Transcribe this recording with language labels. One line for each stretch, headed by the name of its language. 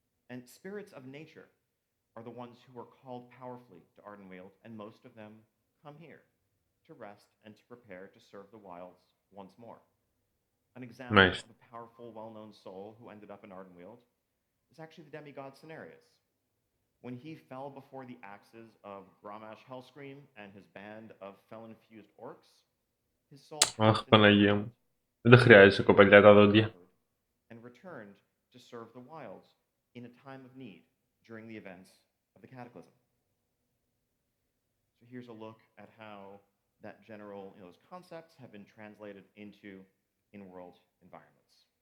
English: And spirits of nature are the ones who are called powerfully to Ardenweald, and most of them come here to rest and to prepare to serve the wilds once more. An example of a powerful, well-known soul who ended up in Ardenweald is actually the demigod Cenarius. When he fell before the axes of Grommash Hellscream and his band of felon-fused orcs, his soul
Greek: Αχ, Παναγία μου. Δεν τα χρειάζεσαι, κοπελιά, τα δόντια.
English: And returned to serve the wilds in a time of need during the events of the Cataclysm. So here's a look at how that general, those concepts have been translated into in-world environments.